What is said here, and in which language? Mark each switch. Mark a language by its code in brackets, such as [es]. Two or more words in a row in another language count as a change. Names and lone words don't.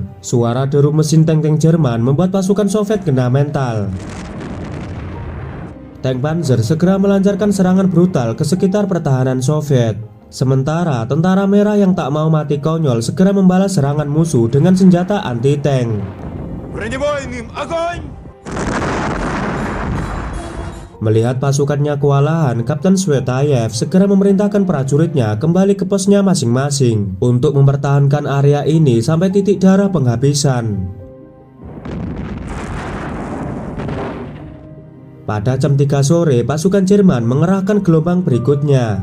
[id] Suara deru mesin tank-tank Jerman membuat pasukan Soviet kena mental. Tank Panzer segera melancarkan serangan brutal ke sekitar pertahanan Soviet. Sementara tentara merah yang tak mau mati konyol segera membalas serangan musuh dengan senjata anti-tank. [ru] Бронебойным огонь! [id] Melihat pasukannya kewalahan, Kapten Svetayev segera memerintahkan prajuritnya kembali ke posnya masing-masing untuk mempertahankan area ini sampai titik darah penghabisan. Pada jam 3 sore, pasukan Jerman mengerahkan gelombang berikutnya.